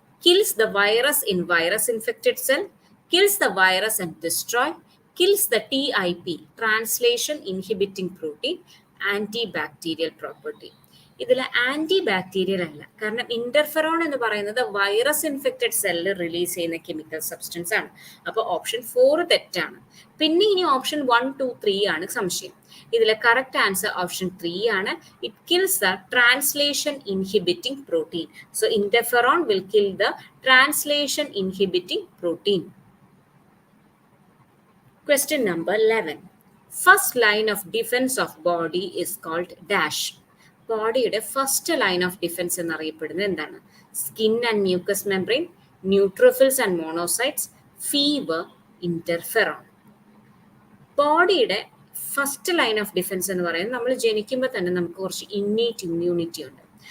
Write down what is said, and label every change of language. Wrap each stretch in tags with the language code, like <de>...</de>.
<en>Kills the virus in virus infected cell, kills the virus and destroy, kills the TIP, translation inhibiting protein, antibacterial property.</en> <ml>ഇതിൽ anti bacterial അല്ല, കാരണം interferon എന്ന് പറയുന്നത് virus infected cell release ചെയ്യുന്ന chemical substance ആണ്. അപ്പോൾ option 4 തെറ്റാണ്. പിന്നെ ഇനി ഓപ്ഷൻ 1, 2, 3 ആണ് സംശയം. ഇതിലെ കറക്റ്റ് ആൻസർ ഓപ്ഷൻ 3 ആണ്.</ml> <en>It kills the translation inhibiting protein. So interferon will kill the translation inhibiting protein. Question number 11. First line of defense of body is called dash.</en> <ml>ബോഡിയുടെ ഫസ്റ്റ് ലൈൻ ഓഫ് ഡിഫൻസ് എന്നറിയപ്പെടുന്നത് എന്താണ്? Skin and mucus membrane, neutrophils and monocytes, fever, interferon. ബോഡിയുടെ first line of defence എന്ന് പറയുന്നത് നമ്മൾ ജനിക്കുമ്പോൾ തന്നെ നമുക്ക് കുറച്ച് ഇന്നേറ്റ് ഇമ്മ്യൂണിറ്റി ഉണ്ട്.</ml>